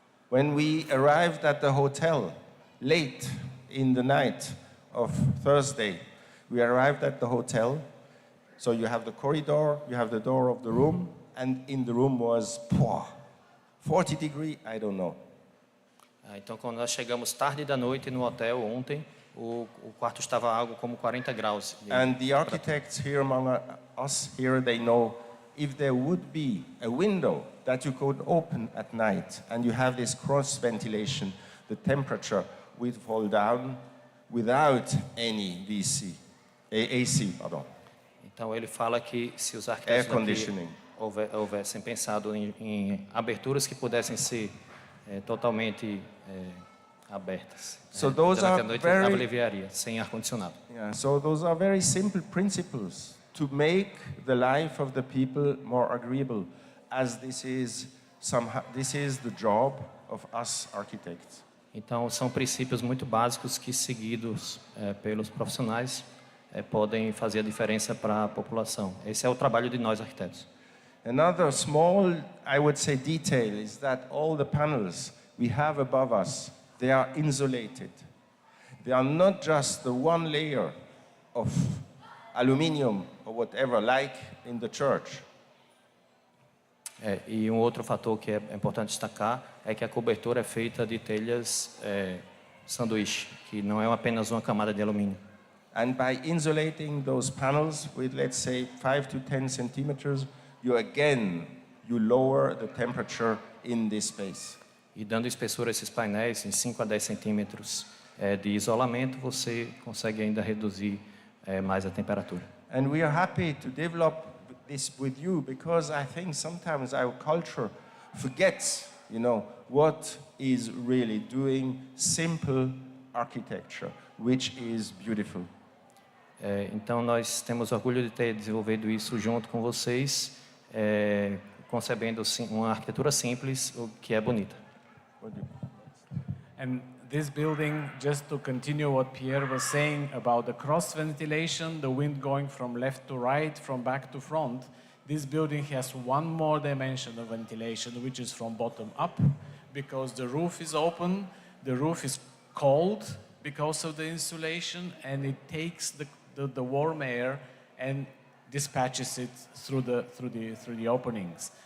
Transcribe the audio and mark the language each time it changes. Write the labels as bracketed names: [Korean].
[English] When we arrived at the hotel late in the night of Thursday, we arrived at the hotel. So you have the corridor, you have the door of the room, and in the room was 40 degrees, I don't know. [Portuguese] Então, quando nós chegamos tarde da noite no hotel ontem, o quarto estava algo como 40 graus. [English] And the architects here among us here, they know if there would be a window that you could open at night and you have this cross ventilation, the temperature would fall down without any AC. [Portuguese] Então ele fala que se os arquitetos [English] Air conditioning. [Portuguese] houvessem pensado em aberturas que pudessem ser totalmente abertas. [English] So those [Portuguese] durante a noite [English] very- [Portuguese] aliviaria, sem ar-condicionado. [English] Yeah, so those are very simple principles to make the life of the people more agreeable, as this is the job of us architects. [Portuguese] Então são princípios muito básicos que, seguidos pelos profissionais, podem fazer a diferença para a população. Esse é o trabalho de nós arquitetos. [English] Another small, I would say, detail is that all the panels we have above us, they are insulated. They are not just the one layer of aluminium or whatever, like in the church. [Portuguese] E um outro fator que é importante destacar é que a cobertura é feita de telhas sanduíche, que não é apenas uma camada de alumínio. [English] And by insulating those panels with, let's say, 5 to 10 centimeters, you lower the temperature in this space. [Portuguese] E dando espessura a esses painéis em 5 a 10 centímetros de isolamento, você consegue ainda reduzir mais a temperatura. [English] And we are happy to develop this with you because I think sometimes our culture forgets, what is really doing simple architecture, which is beautiful. [Portuguese] Então nós temos orgulho de ter desenvolvido isso junto com vocês, concebendo uma arquitetura simples, o que é bonita. [English] And this building, just to continue what Pierre was saying about the cross ventilation, the wind going from left to right, from back to front, This building has one more dimension of ventilation, which is from bottom up, because the roof is open, the roof is cold because of the insulation, and it takes the warm air and dispatches it through the openings.